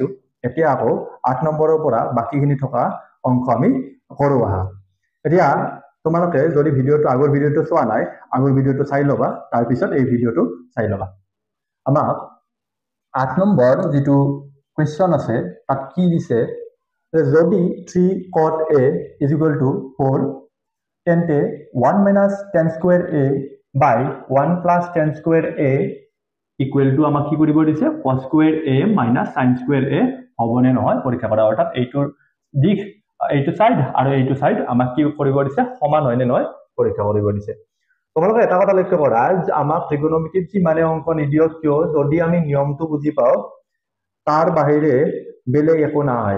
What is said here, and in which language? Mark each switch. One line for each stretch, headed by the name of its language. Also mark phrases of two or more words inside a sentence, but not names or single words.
Assamese: এতিয়া আকৌ 8 নম্বৰৰ পৰা বাকীখিনি থকা অংক আমি কৰো আহা। এতিয়া তোমালোকে যদি আগৰ ভিডিঅ'টো চোৱা নাই, আগৰ ভিডিঅ'টো চাই ল'বা, তাৰপিছত এই ভিডিঅ'টো চাই ল'বা। আমাক 8 নম্বৰ যিটো কুৱেশ্যন আছে তাত কি দিছে, যদি
English: 3 cot a is equal to 4 তেন্তে 1 minus tan square a by 1 plus tan square a equal to
Assamese: আমাক কি কৰিব দিছে,
English: cos square a minus sin square a
Assamese: হ'বনে নহয় পৰীক্ষা কৰা। অৰ্থাৎ এইটোৰ দিশ, এইটো সাইড আৰু এইটো সাইড আমাক কি কৰিব দিছে, সমান হয় নে নহয় পৰীক্ষা কৰিব দিছে। তোমালোকে এটা কথা লক্ষ্য কৰা, আমাক ত্ৰিকোণমিতিত যিমানে অংক নিদিয়ক কিয়, যদি আমি নিয়মটো বুজি পাওঁ তাৰ বাহিৰে বেলেগ একো নহয়।